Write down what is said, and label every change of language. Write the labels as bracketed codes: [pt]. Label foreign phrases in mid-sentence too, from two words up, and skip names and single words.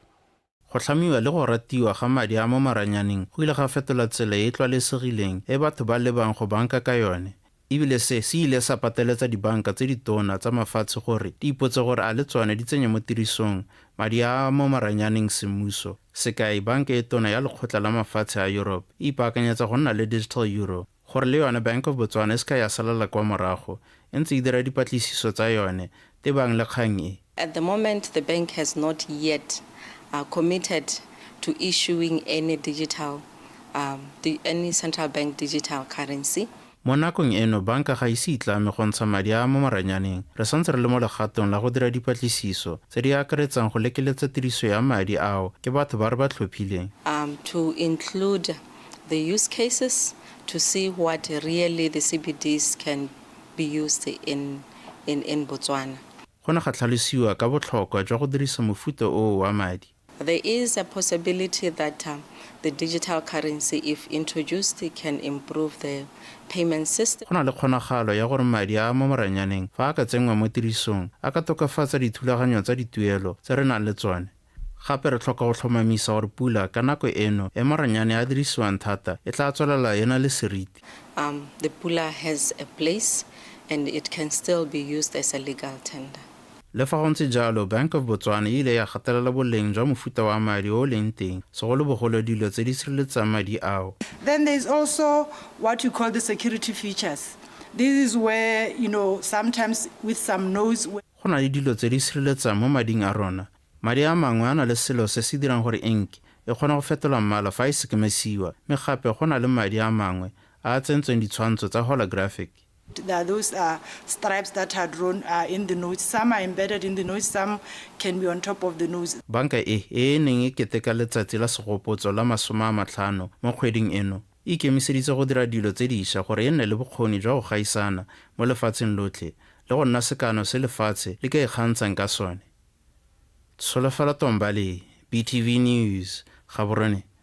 [tn] Go tlhamiwa le go ratiwa ga madi a mo maranyaneng go ile ga fetola tsela e tlwaelesegileng e batho ba lebang go banka ka yone ebile se ile sa pateletsa dibanka tse ditona tsa mafatshe gore di ipotse gore a le tsone di tsenye mo tirisong madi a mo maranyaneng semmuso sekai banka e tona ya lekgotla la mafatshe a Europe e ipaakanyetsa go nna le [en] digital euro [tn] gore le yone Bank of Botswana e ska ya salela kwa morago e ntse e dira dipatlisiso tsa yone tebang le kgang e. [en] At the moment, the bank has not yet committed to issuing any digital, any central bank digital currency. [tn] Mo nakong eno banka ga ise itlame go ntsha madi a mo maranyaneng re santse re le mo legatong la go dira dipatlisiso tse di akaretsang go lekeletsa tiriso ya madi ao ke batho ba re ba tlhophileng. [en] To include the use cases to see what really the CBDs can be used in Botswana. [tn] Gona ga tlhalosiwa ka botlhokwa jwa go dirisa mofuta o wa madi. [en] There is a possibility that the digital currency, if introduced, can improve the payment system. [tn] Gona le kgonagalo ya gore madi a mo maranyaneng fa a ka tsenngwa mo tirisong a ka tokafatsa dithulaganyo tsa dituelo tse re nang le tsone. Gape re tlhoka go tlhomamisa gore pula ka nako eno e maranyane a dirisiwang thata e tla tswelela ena le seriti. [en] The pula has a place and it can still be used as a legal tender. [tn] Le fa go ntse jalo Bank of Botswana ile ya gatelela boleng jwa mofuta wa madi o leng teng segolobogolo dilo tse di sireletsang madi ao. [en] Then there's also what you call the security features. This is where, sometimes with some noise. [tn] Go na le dilo tse di sireletsang mo mading a rona. Madi a mangwe a na le selo se se dirang gore ink e kgona go fetola mmala fa e sekemesiwa mme gape go na le madi a mangwe a tsentsweng ditshwantsho tsa holographic. [en] There are those stripes that are drawn in the notes. Some are embedded in the notes, some can be on top of the nose. [tn] Banka e neng e keteka letsatsi la segopotso la 50 mo kgweding eno e ikemiseditse go dira dilo tse dišwa gore e nne le bokgoni jwa go gaisana mo lefatsheng lotlhe le go nna sekano se lefatshe le ka ikgantshang ka sone. Tsholofelo Tombali, BTV News, Gaborone.